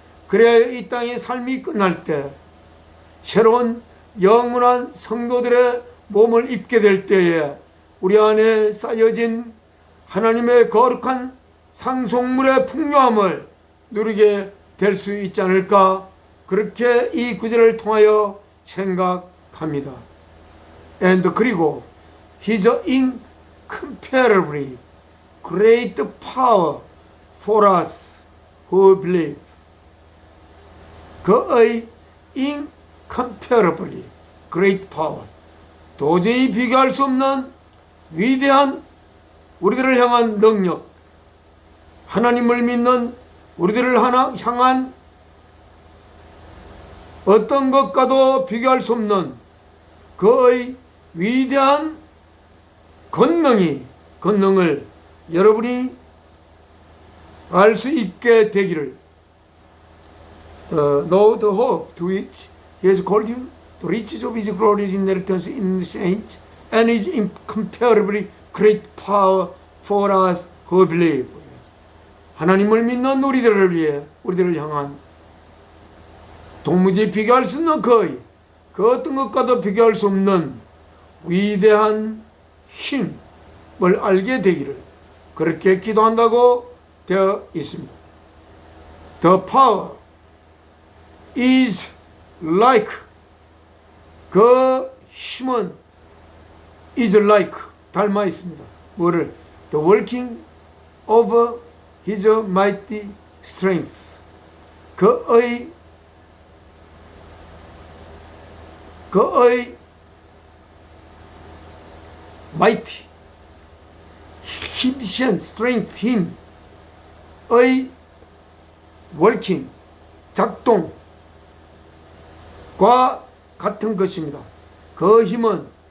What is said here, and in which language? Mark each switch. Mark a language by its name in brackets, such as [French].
[Korean] 그래야 이 땅의 삶이 끝날 때 새로운 영원한 성도들의 몸을 입게 될 때에 우리 안에 쌓여진 하나님의 거룩한 상속물의 풍요함을 누리게 될 수 있지 않을까. 그렇게 이 구절을 통하여 생각합니다. 그리고 [English] His incomparably great power for us who believe. [Korean] 그의 [English] incomparably great power, [Korean] 도저히 비교할 수 없는 위대한 우리들을 향한 능력, 하나님을 믿는 우리들을 향한 어떤 것과도 비교할 수 없는 그의 위대한 권능을 여러분이 알 수 있게 되기를. [English] Know the hope to which He has called you, the riches of His glorious inheritance in the saints, and His incomparably great power for us who believe. [Korean] 하나님을 믿는 우리들을 위해, 우리들을 향한 도무지 비교할 수 없는 그 어떤 것과도 비교할 수 없는 위대한 힘을 알게 되기를 그렇게 기도한다고 되어 있습니다. [English] The power is like, [Korean] 그 힘은 [English] is like, [Korean] 닮아 있습니다. 뭐를? [English] The working of His mighty strength. [Korean] 그의 mighty, 힘센 strength, 힘의 working, 작동과 같은 것입니다. 그 힘은